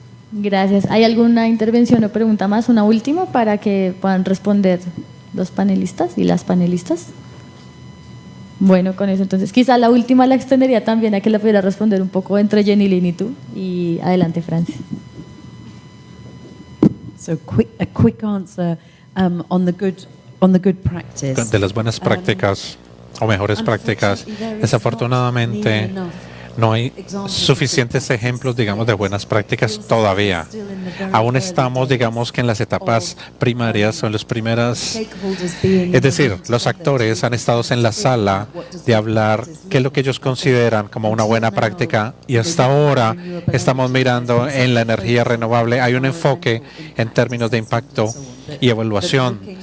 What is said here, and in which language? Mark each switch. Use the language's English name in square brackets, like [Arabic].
[Spanish] Gracias. ¿Hay alguna intervención o pregunta más? Una última para que puedan responder los panelistas y las panelistas. Bueno, con eso entonces quizá la última la extendería también a que la pudiera responder un poco entre Jenny Lynn y tú. Y adelante, Francis. [English] So a quick answer on the good practice. [Spanish] De las buenas prácticas o mejores prácticas, desafortunadamente no hay suficientes ejemplos, digamos, de buenas prácticas todavía. Aún estamos, digamos, que en las etapas primarias o en las primeras, es decir, los actores han estado en la sala de hablar qué es lo que ellos consideran como una buena práctica y hasta ahora estamos mirando en la energía renovable. Hay un enfoque en términos de impacto y evaluación